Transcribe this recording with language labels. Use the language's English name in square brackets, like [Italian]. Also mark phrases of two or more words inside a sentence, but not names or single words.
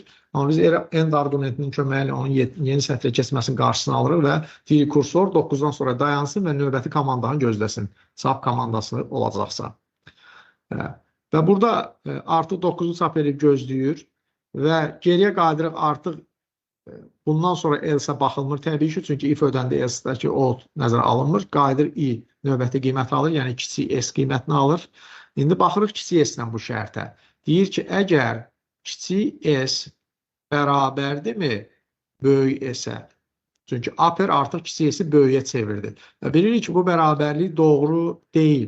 [Azerbaijani] Amma biz end argumentinin köməyi ilə onun yeni sətrə keçməsinin qarşısını alırıq və deyir kursor 9-dan sonra dayansın və növbəti komandanı gözləsin. Çap komandası olacaqsa. Və burada artıq 9-u çap edib gözləyir və geriyə qayıdırıq artıq bundan sonra else baxılmır təbii ki, çünki if ödəndə else-dəki out nəzərə alınmır. Qayıdır I növbəti qiyməti alır, yəni kiçik S qiymətini alır. İndi baxırıq kiçik S-lə bu şərtə. Deyir ki, əgər kiçik S bərabərdirmi böyük S-ə? Çünki upper artıq kiçik S-i böyüyə çevirdi. Və bilirik ki, bu bərabərlik doğru deyil.